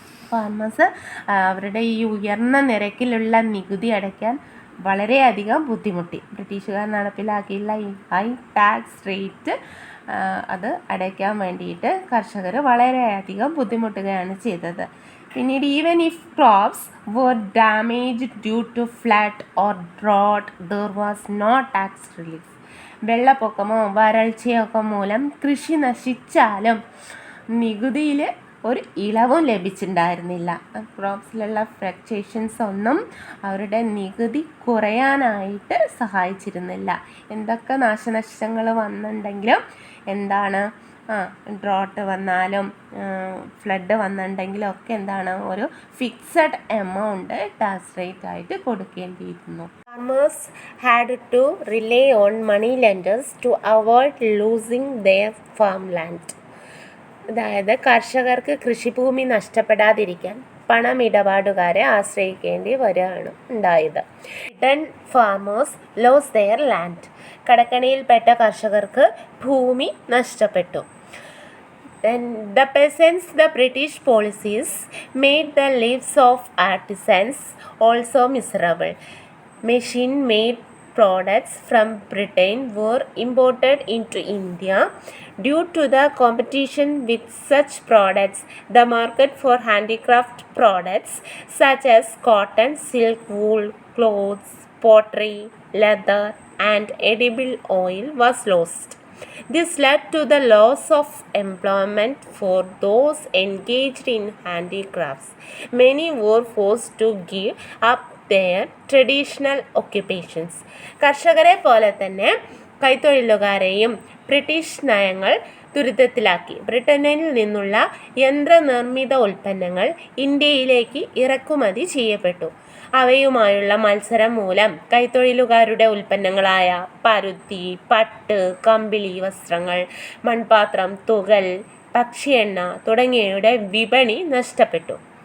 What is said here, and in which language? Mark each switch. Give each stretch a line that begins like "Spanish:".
Malayalam: Farmers അവരുടെ ഈ ഉയർന്ന നിരക്കിലുള്ള നികുതി അടയ്ക്കാൻ വളരെയധികം ബുദ്ധിമുട്ടി. ബ്രിട്ടീഷുകാർ നടപ്പിലാക്കിയുള്ള ഈ
English: high tax rate
Malayalam: അത് അടയ്ക്കാൻ വേണ്ടിയിട്ട് കർഷകർ വളരെയധികം ബുദ്ധിമുട്ടുകയാണ് ചെയ്തത്. പിന്നീട്
English: Even if crops were damaged due to flood or drought, there was no tax relief.
Malayalam: വെള്ളപ്പൊക്കമോ വരൾച്ചയോ ഒക്കെ മൂലം കൃഷി നശിച്ചാലും നികുതിയിൽ ഒരു ഇളവും ലഭിച്ചിട്ടുണ്ടായിരുന്നില്ല. ക്രോപ്സിലുള്ള ഫ്ലക്ച്വേഷൻസ് ഒന്നും അവരുടെ നികുതി കുറയാനായിട്ട് സഹായിച്ചിരുന്നില്ല. എന്തൊക്കെ നാശനഷ്ടങ്ങൾ വന്നിട്ടുണ്ടെങ്കിലും എന്താണ് ഡ്രോട്ട് വന്നാലും ഫ്ലഡ് വന്നിട്ടുണ്ടെങ്കിലും ഒക്കെ എന്താണ് ഒരു
English: fixed amount tax rate
Malayalam: ആയിട്ട് കൊടുക്കേണ്ടിയിരുന്നു.
English: Farmers had to rely on money lenders to avoid losing their farm land.
Malayalam: അതായത് കർഷകർക്ക് കൃഷിഭൂമി നഷ്ടപ്പെടാതിരിക്കാൻ പണമിടപാടുകാരെ ആശ്രയിക്കേണ്ടി വരികയാണ് ഉണ്ടായത്.
English: Then farmers lost their land. കടക്കണിയിൽപ്പെട്ട കർഷകർക്ക് ഭൂമി നഷ്ടപ്പെട്ടു. Then the peasants, the British policies made the lives of artisans also miserable. Machine-made products from Britain were imported into India. Due to the competition with such products, the market for handicraft products such as cotton, silk, wool, clothes, pottery, leather, and edible oil was lost. This led to the loss of employment for those engaged in handicrafts. Many were forced to give up their traditional occupations.
Malayalam: കർഷകരെ പോലെ തന്നെ കൈത്തൊഴിലുകാരെയും British നയങ്ങൾ ദുരിതത്തിലാക്കി. ബ്രിട്ടനിൽ നിന്നുള്ള യന്ത്രനിർമ്മിത ഉൽപ്പന്നങ്ങൾ ഇന്ത്യയിലേക്ക് ഇറക്കുമതി ചെയ്യപ്പെട്ടു. അവയുമായുള്ള മത്സരം മൂലം കൈത്തൊഴിലുകാരുടെ ഉൽപ്പന്നങ്ങളായ പരുത്തി, പട്ട്, കമ്പിളി വസ്ത്രങ്ങൾ, മൺപാത്രം, തുകൽ, പക്ഷിയെണ്ണ തുടങ്ങിയവയുടെ വിപണി നഷ്ടപ്പെട്ടു.